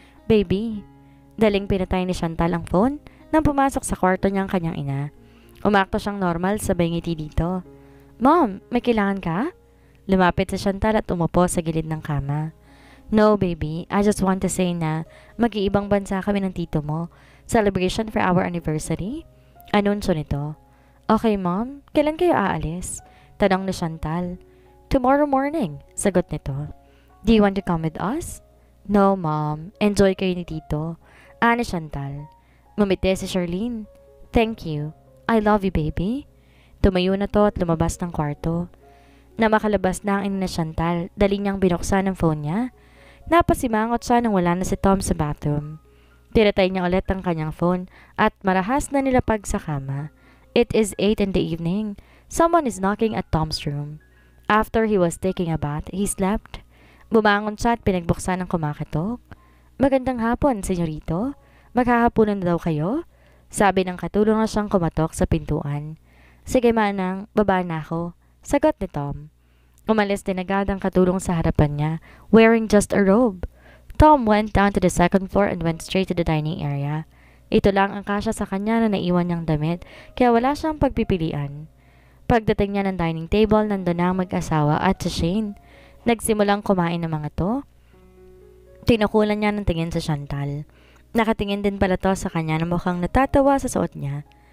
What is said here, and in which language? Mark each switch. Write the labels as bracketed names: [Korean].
[Filipino] Baby, daling pinatay ni Chantal ang phone nang pumasok sa kwarto niyang kanyang ina. Umakto siyang normal sabay ngiti dito. Mom, may kailangan ka? Lumapit si Chantal at umupo sa gilid ng kama. [English] No, baby. I just want to say [Filipino] na mag-iibang bansa kami ng tito mo. [English] Celebration for our anniversary. [Filipino] Anunsyo nito. [English] Okay, Mom. [Filipino] Kailan kayo aalis? Tanong ni Chantal. [English] Tomorrow morning, [Filipino] sagot nito. [English] Do you want to come with us? [Filipino] No, Mom. Enjoy kayo ni tito. Ni Chantal. Ngumiti si Charlene. [English] Thank you. I love you, baby. [Filipino] Tumayo na to at lumabas ng kwarto. Na makalabas na ang ina ni Chantal, dali niyang binuksan ang phone niya. Napasimangot siya nang wala na si Tom sa bathroom. Tinatay niya ulit ang kanyang phone at marahas na nilapag sa kama. [English] It is 8 in the evening. Someone is knocking at Tom's room. After he was taking a bath, he slept. [Filipino] Bumangon siya at pinagbuksan ng kumakatok. Magandang hapon, senyorito. Maghahaponan na daw kayo? Sabi ng katulong na siyang kumatok sa pintuan. Sige manang, baba na ako. Sagot ni Tom. Umalis din agad ang katulong sa harapan niya, [English] wearing just a robe. Tom went down to the second floor and went straight to the dining area. [Filipino] Ito lang ang kasya sa kanya na naiwan niyang damit, kaya wala siyang pagpipilian. Pagdating niya ng dining table, nandun na ang mag-asawa at si Shane. Nagsimulang kumain ng mga to. Tinukulan niya ng tingin sa Chantal. Nakatingin din pala to sa kanya na mukhang natatawa sa suot niya.